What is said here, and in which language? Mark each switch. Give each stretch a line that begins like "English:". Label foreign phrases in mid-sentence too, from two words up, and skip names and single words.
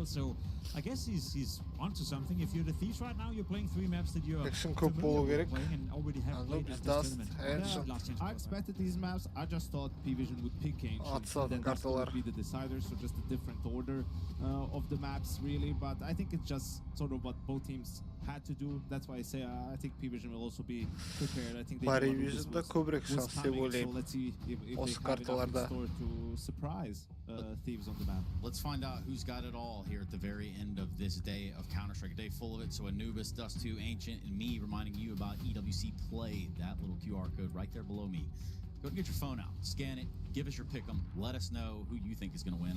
English: So I guess he's onto something. If you're the Thieves right now, you're playing 3 maps that you're familiar with playing and already have played at this tournament. I expected these maps. I just thought PVISION would pick Ancient, and then that's going to be the decider, so just a different order of the maps, really. But I think it's just sort of what both teams had to do. That's why I say I think PVISION will also be prepared. I think they
Kazakh: PVISION'da көбірек шанс деп ойлаймын.
English: So let's see if they have enough in store to surprise Thieves on the map. Let's find out who's got it all here at the very end of this day of Counter-Strike, a day full of it. So Anubis, Dust 2, Ancient, and me reminding you about EWC Play, that little QR code right there below me. Go get your phone out, scan it, give us your pick'em, let us know who you think is going to win.